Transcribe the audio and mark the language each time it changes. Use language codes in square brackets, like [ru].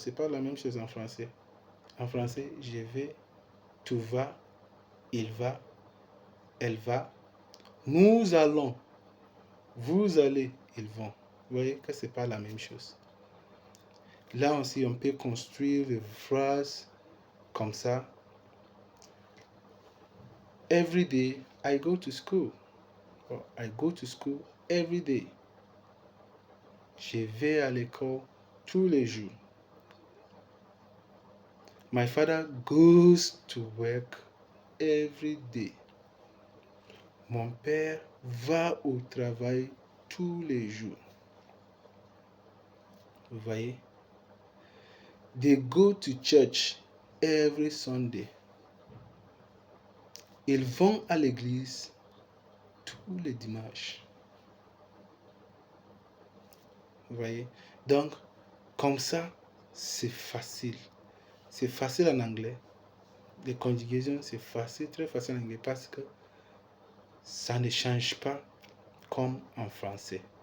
[fr] C'est pas la même chose en français. En français, je vais, tu vas, il va, elle va, nous allons, vous allez, ils vont. Vous voyez que c'est pas la même chose. Là aussi, on peut construire des phrases comme ça. [en] Every day, I go to school. Or, I go to school every day. [fr] Je vais à l'école tous les jours. [en] My father goes to work every day. [fr] Mon père va au travail tous les jours. Vous voyez? [en] They go to church every Sunday. [fr] Ils vont à l'église tous les dimanches. Vous voyez? Donc, comme ça, c'est facile. c'est facile en anglais. Les conjugaisons, c'est facile, très facile en anglais parce que ça ne change pas comme en français.